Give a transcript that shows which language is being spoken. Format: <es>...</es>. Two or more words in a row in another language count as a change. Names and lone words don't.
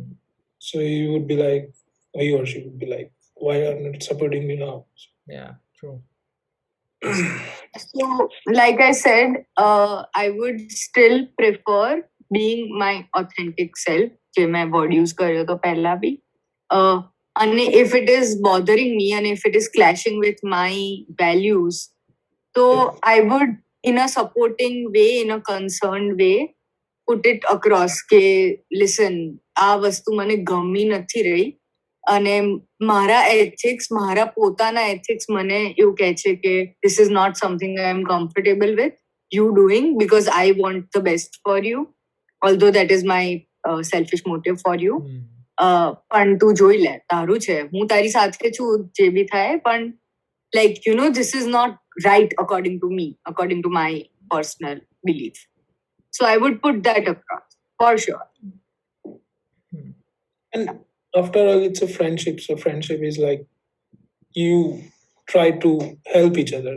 <en>So you would be like, he or she would be like, why are you not supporting me now? yeah true So, like I said, I would still prefer being my authentic self.</en> <hi>जे मैं word use कर रही हूँ तो पहला भी.</hi> <en>And if it is bothering me and if it is clashing with my values, so I would, in a supporting way, in a concerned way, put it across કે listen,</en> <gu>આ વસ્તુ મને ગમી નથી રહી અને મારા પોતાના ethics મને એવું કહે છે કે</gu> <en>this is not something I am comfortable with you doing because I want the best for you, although that is my selfish motive for you.</en> <gu>પણ તું જોઈ લે તારું છે હું તારી સાથે છું જે બી થાય પણ</gu> <en>like you know this is not right according to me, according to my personal belief. So I would put that across for sure. And after all, it's a friendship. So friendship is like you try to help each other.</en>